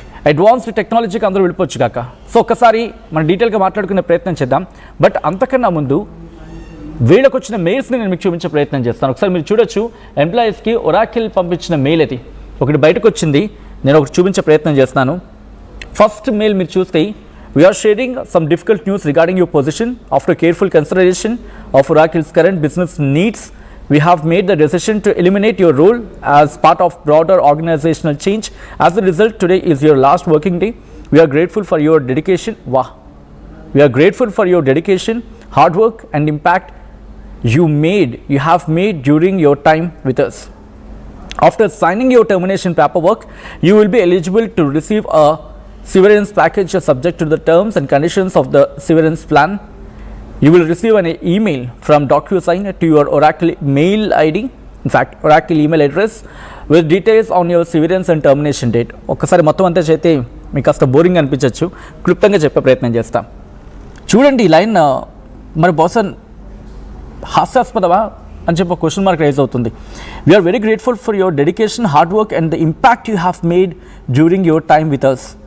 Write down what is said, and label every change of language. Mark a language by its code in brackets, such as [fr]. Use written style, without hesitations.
[te] Advanced టెక్నాలజీకి అందరూ వెళ్ళిపోవచ్చు కాక. సో ఒక్కసారి మనం డీటెయిల్గా మాట్లాడుకునే ప్రయత్నం చేద్దాం. బట్ అంతకన్నా ముందు వీళ్ళకి వచ్చిన మెయిల్స్ని నేను మీకు చూపించే ప్రయత్నం చేస్తాను. ఒకసారి మీరు చూడొచ్చు, ఎంప్లాయీస్కి ఒరాకిల్ పంపించిన మెయిల్ అది ఒకటి బయటకు వచ్చింది. నేను ఒకటి చూపించే ప్రయత్నం చేస్తాను. ఫస్ట్ మెయిల్ మీరు చూస్తే, [en] we are sharing some difficult news regarding your position. After careful consideration of Oracle's current business needs, we have made the decision to eliminate your role as part of broader organizational change. As a result, today is your last working day. We are grateful for your dedication. Wow. We are grateful for your dedication, hard work and impact you have made during your time with us. After signing your termination paperwork, you will be eligible to receive a severance package subject to the terms and conditions of the severance plan. You will receive an email from DocuSign to your Oracle mail ID, in fact Oracle email address, with details on your severance and termination date. [te] ఒక్కసారి మొత్తం అంతా చేస్తే మీకు కాస్త boring అనిపించవచ్చు, క్లుప్తంగా చెప్పే ప్రయత్నం చేస్తాం. చూడండి ఈ లైన్. మరి బహుశా హాస్యాస్పదమా అని చెప్పి క్వశ్చన్ మార్క్ రైజ్ అవుతుంది. [en] We are very grateful for your dedication, hard work and the impact you have made during your time with us.